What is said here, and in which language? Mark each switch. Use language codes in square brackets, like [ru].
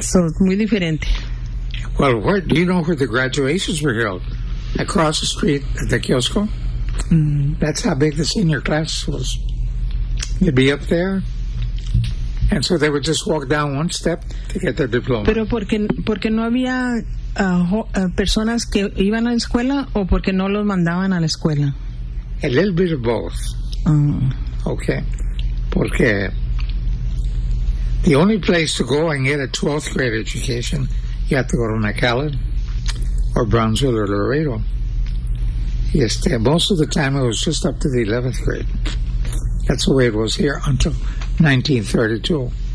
[es] So muy diferente. [en] Well, where do you know where the graduations were held? Across the street at the kiosco. That's how big the senior class was. They'd be up there, and so they would just walk down one step to get their diploma. [es] Pero porque no había personas que iban a la escuela, o porque no los mandaban a la escuela. [en] A little bit of both. Okay. [es] Porque [en] the only place to go and get a 12th grade education, you have to go to McAllen or Brownsville or Laredo. Yes, most of the time it was just up to the 11th grade. That's the way it was here until 1932.